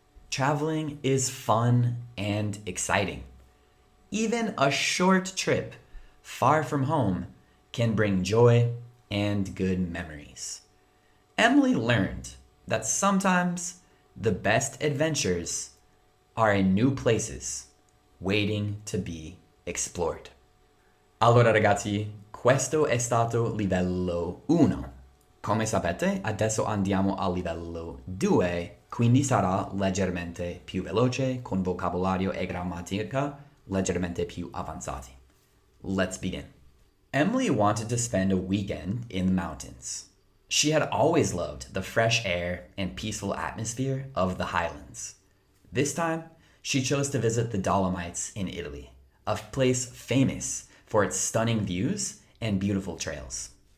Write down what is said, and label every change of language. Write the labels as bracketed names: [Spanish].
[English] Traveling is fun and exciting. Even a short trip far from home can bring joy and good memories. Emily learned that sometimes the best adventures are in new places, waiting to be explored. [Italian] Allora ragazzi, questo è stato livello 1. Come sapete, adesso andiamo al livello 2, quindi sarà leggermente più veloce, con vocabolario e grammatica leggermente più avanzati. [English] Let's begin. Emily wanted to spend a weekend in the mountains. She had always loved the fresh air and peaceful atmosphere of the highlands. This time, she chose to visit the Dolomites in Italy, a place famous for its stunning views and beautiful trails.